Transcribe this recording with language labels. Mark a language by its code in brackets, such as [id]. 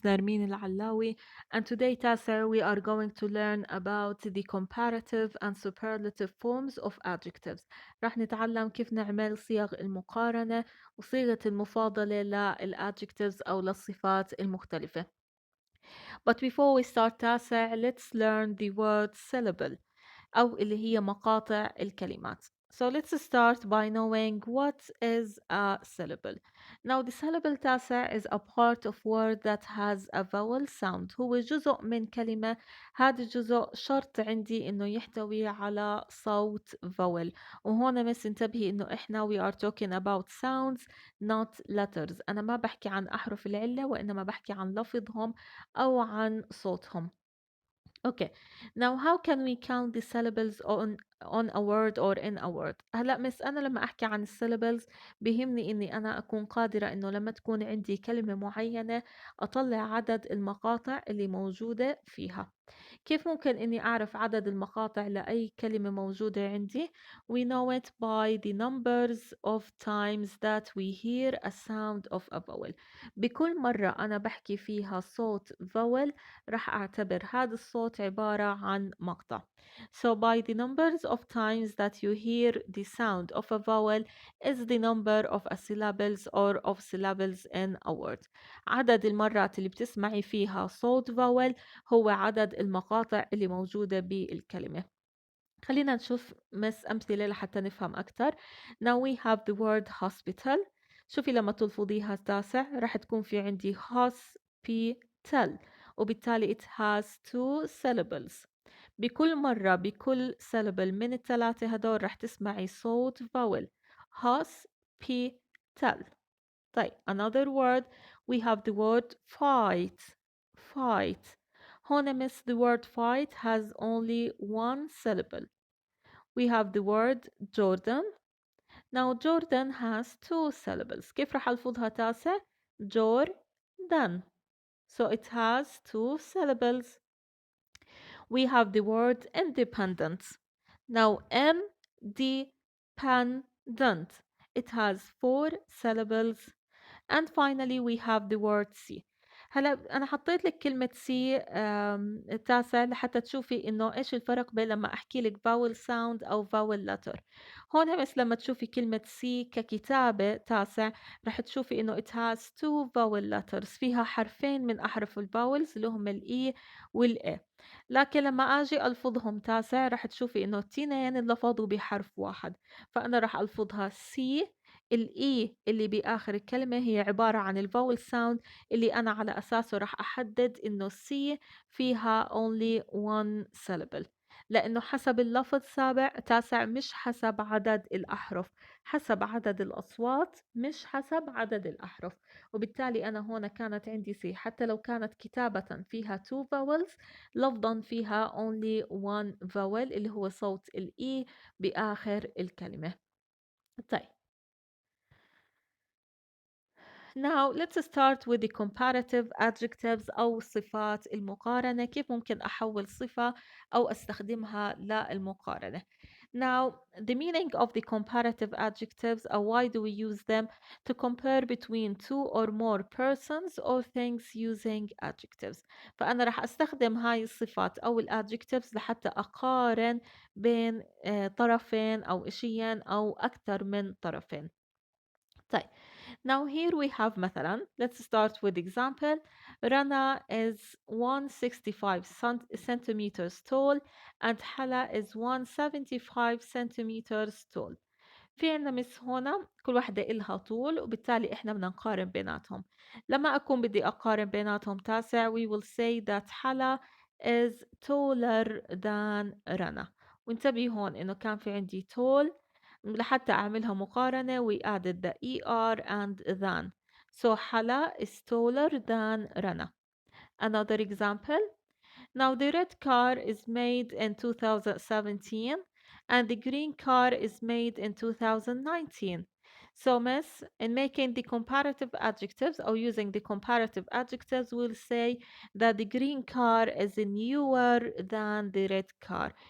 [en] Narmeen Al-Alawi, and today, Tasa, we are going to learn about the comparative and superlative forms of adjectives. [ar] راح نتعلم كيف نعمل صيغ المقارنة وصيغة المفاضلة للadjectives أو للصفات المختلفة. [en] But before we start, Tasa, let's learn the word syllable. [ar] أو اللي هي مقاطع الكلمات. [en] So let's start by knowing what is a syllable. Now the syllable تاسع is a part of word that has a vowel sound. [ar] هو جزء من كلمة. هذا الجزء شرط عندي إنه يحتوي على صوت vowel. وهون بس انتبهي إنه إحنا [en] we are talking about sounds not letters. [ar] أنا ما بحكي عن أحرف العلة وإنما بحكي عن لفظهم أو عن صوتهم. [en] Okay. Now how can we count the syllables on a word [ar] or in a word؟ هلا مس أنا لما أحكي عن الsyllables بيهمني إني أنا أكون قادرة إنه لما تكون عندي كلمة معينة أطلع عدد المقاطع اللي موجودة فيها. كيف ممكن إني أعرف عدد المقاطع لأي كلمة موجودة عندي؟ [en] We know it by the numbers of times that we hear a sound of a vowel. [ar] بكل مرة أنا بحكي فيها صوت vowel راح أعتبر هذا الصوت عبارة عن مقطع. [en] So by the numbers of times that you hear the sound of a vowel is the number of a syllables or of syllables in a word. [ar] عدد المرات اللي بتسمعي فيها صوت vowel هو عدد المقاطع اللي موجودة بالكلمة. خلينا نشوف أمثلة لحتى نفهم أكتر. [en] Now we have the word hospital. [ar] شوفي لما تلفظيها تاسع راح تكون في عندي hospital وبالتالي [en] it has two syllables. [ar] بكل مرة بكل syllable من الثلاثة هدول راح تسمعي صوت vowel hospital. [en] طيب another word we have the word fight. هنا miss the word fight has only one syllable. We have the word Jordan. Now Jordan has two syllables. [ar] كيف راح ألفظها تاسع؟ Jordan. [en] So it has two syllables. We have the word independent. Now independent. It has four syllables. And finally we have the word see. [ar] هلا أنا حطيت لك كلمة سي تاسع لحتى تشوفي إنه إيش الفرق بين لما أحكي لك vowel sound أو vowel letter. هون بس لما تشوفي كلمة سي ككتابة تاسع رح تشوفي إنه [en] it has two vowel letters [ar] فيها حرفين من أحرف الفاولز اللي هم الإي والإي. لكن لما أجي ألفظهم تاسع رح تشوفي إنه التنين انلفظوا بحرف واحد. فأنا رح ألفظها سي. الإي اللي بآخر الكلمة هي عبارة عن الفاول ساوند اللي أنا على أساسه رح أحدد إنه سي فيها [en] only one syllable. [ar] لأنه حسب اللفظ تاسع مش حسب عدد الأحرف، حسب عدد الأصوات مش حسب عدد الأحرف. وبالتالي أنا هنا كانت عندي سي حتى لو كانت كتابة فيها two vowels، لفظا فيها [en] only one vowel [ar] اللي هو صوت الإي بآخر الكلمة. [en] طيب Now let's start with the comparative adjectives [ar] أو الصفات المقارنة. كيف ممكن أحول صفة أو أستخدمها للمقارنة. [en] Now the meaning of the comparative adjectives or why do we use them to compare between two or more persons or things using adjectives. [ar] فأنا راح أستخدم هاي الصفات أو الadjectives لحتى أقارن بين طرفين أو إشيين أو أكثر من طرفين. [en] طيب Now here we have مثلا let's start with example. Rana is 165 centimeters tall and Hala is 175 centimeters tall. [ar] في عندنا مس هنا كل واحدة إلها طول وبالتالي إحنا بدنا نقارن بيناتهم. لما أكون بدي أقارن بيناتهم تاسع [en] we will say that Hala is taller than Rana. [ar] وانتبهي هون إنه كان في عندي tall لحتى أعملها مقارنة [en] we added the ER and than. So Hala is taller than Rana. Another example. Now the red car is made in 2017 and the green car is made in 2019. So miss, in making the comparative adjectives or using the comparative adjectives, we'll say that the green car is newer than the red car.